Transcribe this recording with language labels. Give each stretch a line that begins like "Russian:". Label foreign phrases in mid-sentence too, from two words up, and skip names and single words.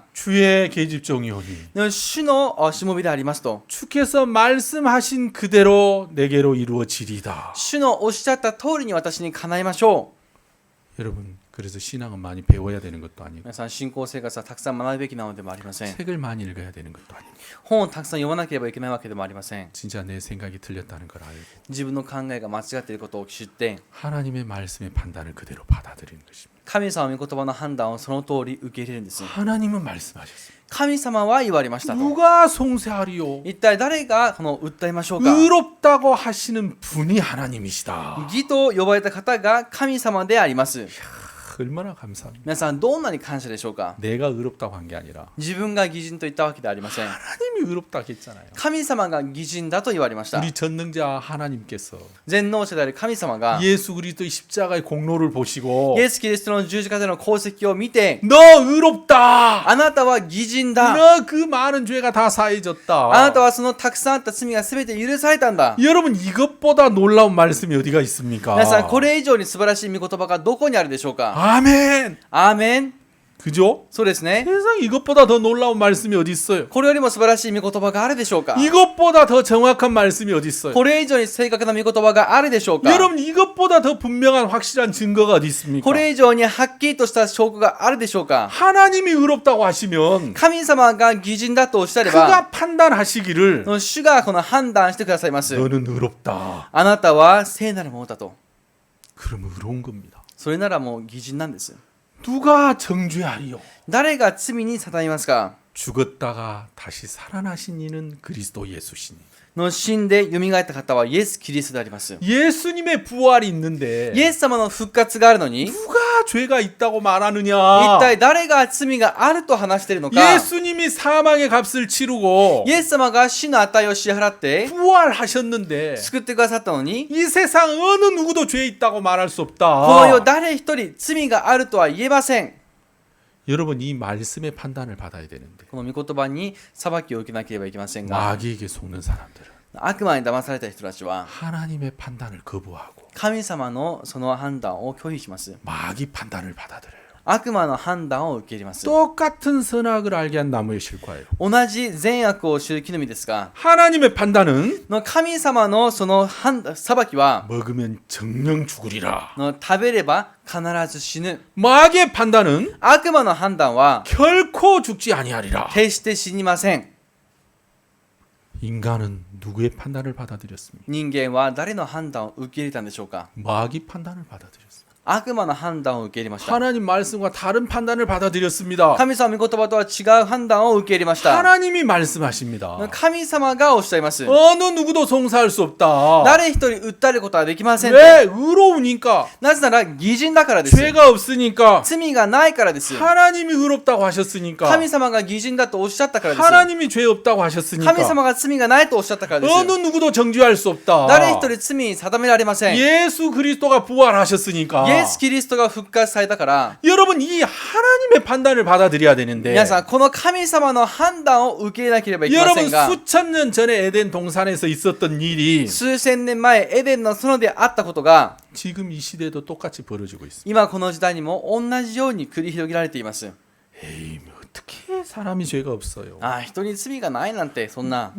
Korean: 주의 계집종이오니
Japanese: 主のしもべでありますと、
Korean: 주께서 말씀하신 그대로 내게로 이루어지리다.
Japanese: 主のおっしゃった通りに私に叶えましょう。
Korean: 여러분 그래서 신앙은 많이 배워야 되는 것도 아니고
Japanese: 皆さん、信仰生活はたくさん学ぶべきなのでもありません。
Korean: 책을 많이 읽어야 되는 것도 아니고
Japanese: 本をたくさん読まなければいけないわけでもありません。
Korean: 진짜 내 생각이 틀렸다는 걸 알고
Japanese: 自分の考えが間違っていることを知って、
Korean: 하나님의 말씀의 판단을 그대로 받아들이는 것입니다.
Japanese: 神様の御言葉の判断をその通り受け入れるんです。
Korean: 하나님은 말씀하셨습니다.
Japanese: 神様は言われましたと。
Korean: 누가 송세하리요?
Japanese: 一体誰がこの訴えましょうか。
Korean: 의롭다고 하시는 분이 하나님이시다.
Japanese: 義と呼ばれた方が神様であります。
Korean: 얼마나 감사합니다.
Japanese: 皆さん、どんなに感謝でしょうか。
Korean: 내가 의롭다고 한 게 아니라
Japanese: 自分が義人と言ったわけではありません。
Korean: 하나님이 의롭다고 했잖아요.
Japanese: 神様が義人だと言われました。
Korean: 우리 전능자 하나님께서
Japanese: 全能者である神様が
Korean: 예수 그리스도의 십자가의 공로를 보시고
Japanese: イエス・キリストの十字架での功績を見て、
Korean: 너 의롭다.
Japanese: あなたは義人だ。
Korean: 너 그 많은 죄가 다 사해졌다.
Japanese: あなたはそのたくさんあった罪が全て許されたんだ。
Korean: 여러분 이것보다 놀라운 말씀이 어디가 있습니까?
Japanese: 皆さん、これ以上に素晴らしい御言葉がどこにあるでしょうか。
Korean: 아멘.
Japanese: アーメン。
Korean: 그죠?
Japanese: そうですね。
Korean: 세상 이것보다 더 놀라운 말씀이 어디 있어요?
Japanese: これよりも素晴らしい御言葉があるでしょうか。
Korean: 이것보다 더 정확한 말씀이 어디 있어요?
Japanese: これ以上に正確な御言葉があるでしょうか。
Korean: 여러분 이것보다 더 분명한 확실한 증거가 어디 있습니까?
Japanese: これ以上にはっきりとした証拠があるでしょうか。
Korean: 하나님이 의롭다고 하시면
Japanese: 神様が義人だとおっしゃれば、
Korean: 그가 판단하시기를
Japanese: 主がこの判断してくださいます。
Korean: 너는 의롭다.
Japanese: あなたは聖なるものだと。
Korean: 그럼 의로운 겁니다.
Japanese: それならもう義人なんです。
Korean: 누가 정죄하리요?
Japanese: 誰が罪に定めますか。
Korean: 죽었다가 다시 살아나신 이는 그리스도 예수시니.
Japanese: の死んで蘇った方はイエス・キリストであります。
Korean: 예수님의 부활이 있는데
Japanese: イエス様の復活があるのに、一
Korean: 누가 죄가 있다고 말하느냐?
Japanese: 体誰が罪があると話しているのか。
Korean: 예수님이 사망의 값을 치르고
Japanese: イエス様が死の値を支払って
Korean: 부활하셨는데
Japanese: 救ってくださったのに、
Korean: 이 세상 어느 누구도 죄 있다고 말할 수
Japanese: この世
Korean: 없다.
Japanese: 誰一人罪があるとは言えません。
Korean: 여러분 이 말씀의 판단을 받아야 되는데
Japanese: この御言葉に裁きを受けなければいけませんが、
Korean: 마귀에게 속는 사람들은
Japanese: 悪魔に騙された人たちは
Korean: 하나님의 판단을 거부하고
Japanese: 神様のその判断を拒否します。
Korean: 마귀 판단을 받아들여요.
Japanese: 悪魔の判断を受け入れます。
Korean: 똑같은 선악을 알게 한 나무의 실과예요.
Japanese: 同じ善悪を知る木の実ですが、
Korean: 하나님의 판단은
Japanese: の神様のその裁きは
Korean: 먹으면 정령 죽으리라.
Japanese: の食べれば必ず死ぬ。
Korean: 마귀의 판단은
Japanese: 悪魔の判断は
Korean: 결코 죽지 아니하리라.
Japanese: 決して死にません。
Korean: 인간은 누구의 판단을 받아들였습니까?
Japanese: 人間は誰の判断を受け入れたんでしょうか。
Korean: 마귀 판단을 받아들였습니다.
Japanese: 悪魔の判断を受け入れました。
Korean: 하나님 말씀과 다른 판단을 받아들였습니다.
Japanese: 神様の御言葉とは違う判断を受け入れました。
Korean: 하나님이 말씀하십니다.
Japanese: 神様がおっしゃいます。
Korean: 어느 누구도 송사할 수 없다.
Japanese: 誰一人訴えることはできませんと。
Korean: 왜? 의로우니까.
Japanese: なぜなら義人だからです。
Korean: 죄가 없으니까.
Japanese: 罪がないからです。
Korean: 하나님이 의롭다고 하셨으니까.
Japanese: 神様が義人だとおっしゃったからです。
Korean: 하나님이 죄 없다고 하셨으니까.
Japanese: 神様が罪がないとおっしゃったからです。
Korean: 어느 어, 네. 누구도 정죄할 수 없다.
Japanese: 誰一人罪に定められません。イ
Korean: 예수 그리스도가 부활하셨으니까.
Japanese: エス・キリストが復活されたから
Korean: 여러분 이 하나님의 판단을 받아들여야 되는데
Japanese: 皆さんこの神様の判断を受け入れなければいけませ
Korean: 여러분
Japanese: んが
Korean: 수천 년 전에 에덴 동산에서 있었던 일이
Japanese: 数千年前エデンの園であったことが
Korean: 지금 이 시대도 똑같이 벌어지고 있습니다.
Japanese: 今この時代にも同じように繰り広げられています
Korean: 에이 뭐 어떻게 사람이 죄가 없어요.
Japanese: ああ人に罪がないなんてそんな